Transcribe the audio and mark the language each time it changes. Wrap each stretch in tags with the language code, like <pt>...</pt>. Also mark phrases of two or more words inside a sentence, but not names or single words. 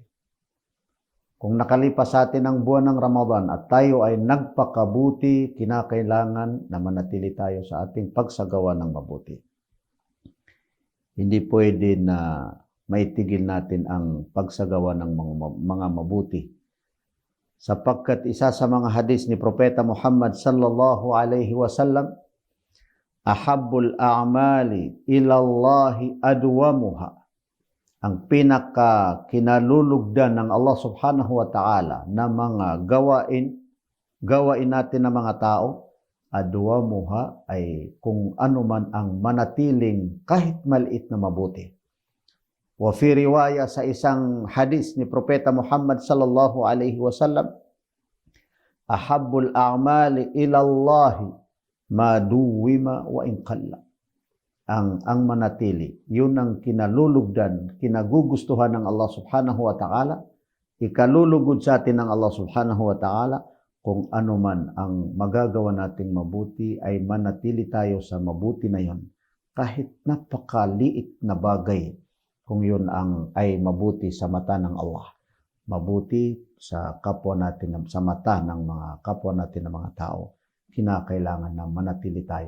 <tl>Kung nakalipas sa atin ang buwan ng Ramadan at tayo ay nagpakabuti, kinakailangan na manatili tayo sa ating pagsagawa ng mabuti. Hindi pwede na maitigil natin ang pagsagawa ng mga mabuti sapagkat isa sa mga hadis ni Propeta Muhammad</tl> <ar>صلى الله عليه وسلم, أحب الأعمال إلى الله أدومها,</ar> <tl>ang pinaka kinalulugdan ng</tl> <ar>الله سبحانه وتعالى</ar> <tl>na mga gawain natin ng mga tao, adwamuha ay kung ano man ang manatiling kahit maliit na mabuti.</tl> <ar>وفي رواية</ar> <tl>sa isang hadis ni Propeta Muhammad</tl> <ar>صلى الله عليه وسلم, أحب الأعمال إلى الله ما دووم وإن قل.</ar> <tl>Ang manatili, yun ang kinalulugdan, kinagugustuhan ng</tl> <ar>الله سبحانه وتعالى,</ar> <tl>ikalulugod sa atin ng</tl> <ar>الله سبحانه وتعالى,</ar> <tl>kung ano man ang magagawa nating mabuti ay manatili tayo sa mabuti na yun, kahit napakaliit na bagay, kung yun ay mabuti sa mata ng Allah, mabuti sa kapwa natin, sa mata ng mga kapwa natin ng mga tao, kinakailangan na manatili tayo.</tl>